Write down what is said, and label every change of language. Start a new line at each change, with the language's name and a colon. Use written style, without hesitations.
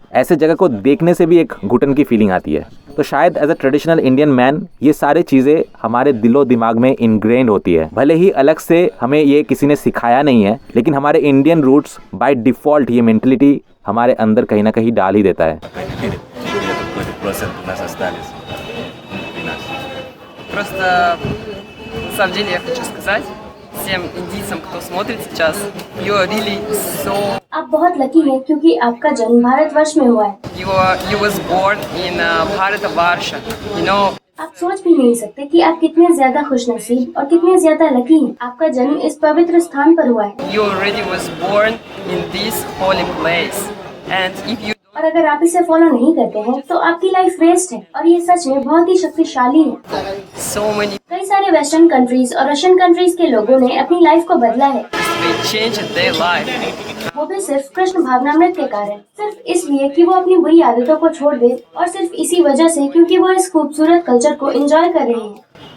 Hindi: ऐसे जगह को देखने से भी एक घुटन की फीलिंग आती है। तो शायद
English: as a traditional Indian man
Hindi: ये सारे चीज़ें हमारे दिलो दिमाग में इनग्रेन्ड होती है। भले ही अलग से हमें ये किसी ने सिखाया नहीं है, लेकिन हमारे इंडियन रूट्स बाय डिफ़ॉल्ट ये मेंटलिटी हमारे अंदर कहीं ना कहीं डाल ही देता है।
Russian: Просто, на самом деле, я хочу сказать всем индийцам, кто смотрит сейчас,
English: you are really so...
Hindi: आप बहुत लकी हैं क्योंकि आपका जन्म भारतवर्ष में हुआ है।
English: You was born in Bharatavarsha, you know.
Hindi: आप सोच भी नहीं सकते कि आप कितने ज्यादा खुशनसीब और कितने ज्यादा लकी हैं। आपका जन्म इस पवित्र स्थान पर हुआ है।
English: You already was born in this holy place, and if you
Hindi: और अगर आप इसे फॉलो नहीं करते हैं तो आपकी लाइफ वेस्ट है और ये सच में बहुत ही शक्तिशाली है।
English: so many
Hindi: कई सारे वेस्टर्न कंट्रीज और रशियन कंट्रीज के लोगों ने अपनी लाइफ को बदला है,
English: they change their life,
Hindi: वो भी सिर्फ कृष्ण भावनामृत के कारण, सिर्फ इसलिए कि वो अपनी बुरी आदतों को छोड़ दे और सिर्फ इसी वजह से क्योंकि वो इस खूबसूरत कल्चर को एंजॉय कर रहे हैं।